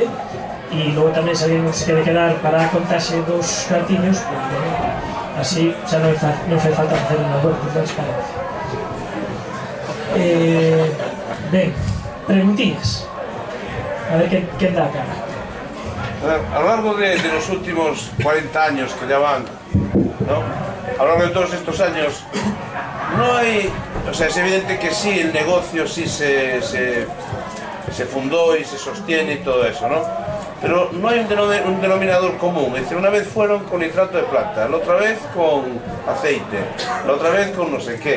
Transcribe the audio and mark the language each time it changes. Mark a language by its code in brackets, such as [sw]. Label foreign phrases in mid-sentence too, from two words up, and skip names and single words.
[gl] E logo tamén se alguén se quede quedar para contarse dos cartiños, pois, bueno, así xa non fai falta facer unha web por transparencia. Ben, preguntillas. A ver quen dá a cara. [es] A lo largo de los últimos 40 años que ya van, ¿no? A lo largo de todos estos años, no hay... O sea, es evidente que sí, el negocio sí se fundó y se sostiene y todo eso, ¿no? Pero no hay un denominador común. Es decir, una vez fueron con nitrato de plata, la otra vez con aceite, la otra vez con no sé qué.